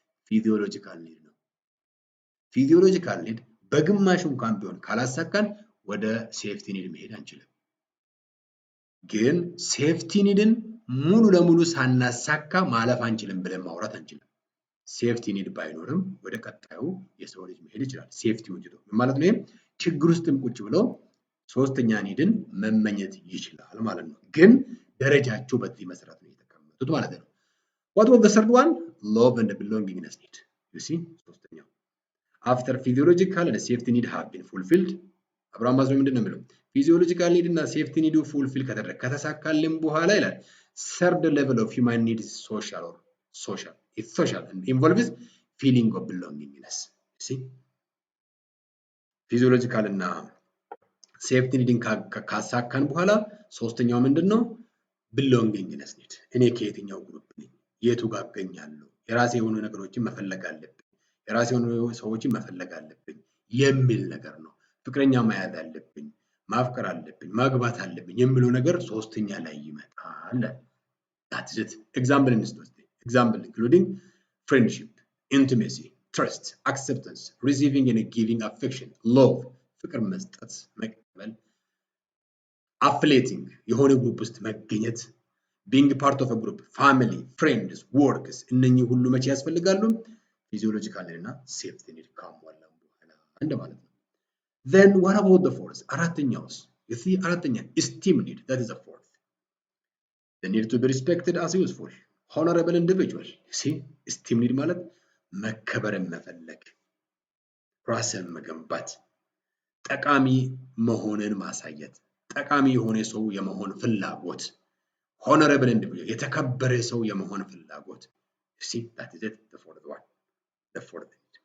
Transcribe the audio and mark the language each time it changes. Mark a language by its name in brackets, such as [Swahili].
[Amharic] ፊዚዮሎጂካል ኒድ ነው። ፊዚዮሎጂካል ኒድ በግማሽ እንኳን ቢሆን ካላሳካን ወደ ሴፍቲ ኒድ መሄድ አንችልም። ግን ሴፍቲ ኒድን ሙሉ ለሙሉ ሳናሳካ ማለፍ አንችልም ብለን ማውራት አንችልም። ሴፍቲ ኒድ ባይኖርም ወደ ቀጣዩ የሰው ልጅ መሄድ ይችላል። ሴፍቲ ወንጅቶ ማለት ነው። ችግር ውስጥም ቁጭ ብሎ ሶስተኛ ኒድን መመኘት ይችላል ማለት ነው። ግን ደረጃቸው በዚህ መሰረት ነው የተቀመጡት ማለት ነው። [English] What was the third one? Love and belongingness need. You see? [Amharic] ሶስተኛው [English] after physiological and safety need have been fulfilled. [Amharic] አብርሃም ማስሎ ምንድን ነው የሚለው? ፊዚዮሎጂካል ኒድ እና ሴፍቲ ኒዱ ፉልፊል ከተደረገ ከተሳካልን በኋላ ይላል [English] third level of human need is social or social. It's social and involves feeling of belongingness. You see? [Amharic] ፊዚዮሎጂካል እና ሴፍቲ ኒድን ካሳካን በኋላ ሶስተኛው ምንድነው? ቢሎንጊንግነስ ኒድ። እኔ ከየትኛው ግሩፕ ነኝ? የቱ ጋር እገኛለሁ? የራሴ የሆኑ ነገሮችን መፈለግ አለብኝ። የራሴ የሆኑ ሰዎችን መፈለግ አለብኝ የሚል ነገር ነው። ፍቅረኛ መያዝ አለብኝ፣ ማፍቀር አለብኝ፣ ማግባት አለብኝ የሚለው ነገር ሶስተኛ ላይ ይመጣል። [English] That's it. Example including friendship, intimacy, trust, acceptance, receiving and giving affection, love, [Amharic] ፍቅር መስጠት፣ መቀበል፣ [English] affiliating [Amharic] የሆነ ግሩፕ ውስጥ መገኘት፣ [English] being part of a group, family, friends, works [Amharic] እነኚህ ሁሉ መቼ ያስፈልጋሉ? ፊዚዮሎጂካል እና ሴፍቲ ኒድ ካሟላን በኋላ እንደማለት ነው። [English] Then what about the fourth? [Amharic] አራተኛውስ? [English] You see አራተኛ esteem need, that is the fourth. The need to be respected as useful, honorable individual. You see esteem need [Amharic] ማለት መከበርን መፈለግ፣ ራስን መገንባት፣ ጠቃሚ መሆንን ማሳየት፣ ጠቃሚ የሆነ ሰው የመሆን ፍላጎት፣ honorable individual የተከበረ ሰው የመሆን ፍላጎት። [English] You see that is it, the fourth one. The fourth need.